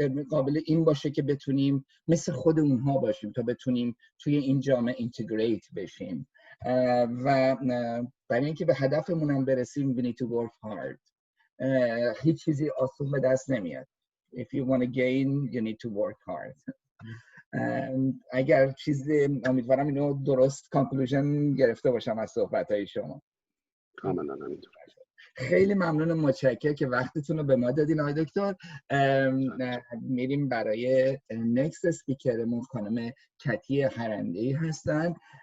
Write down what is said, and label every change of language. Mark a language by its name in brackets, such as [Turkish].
[Persian] قابل این باشه که بتونیم مثل خود اونها باشیم تا بتونیم توی این جامعه اینتگریت بشیم و برای اینکه به هدفمون برسیم [English] we need to work hard. [Persian] هیچ چیزی آسون به دست نمیاد. [English] If you want to gain you need to work hard. [Persian] اگر امیدوارم اینو درست کانکلوژن گرفته باشم از صحبت‌های شما. کاملا همینطور. خیلی ممنون و متشکرم که وقتتون رو به ما دادین آقای دکتر. میریم برای نکست اسپیکرمون، خانم کتی هرندی هستن.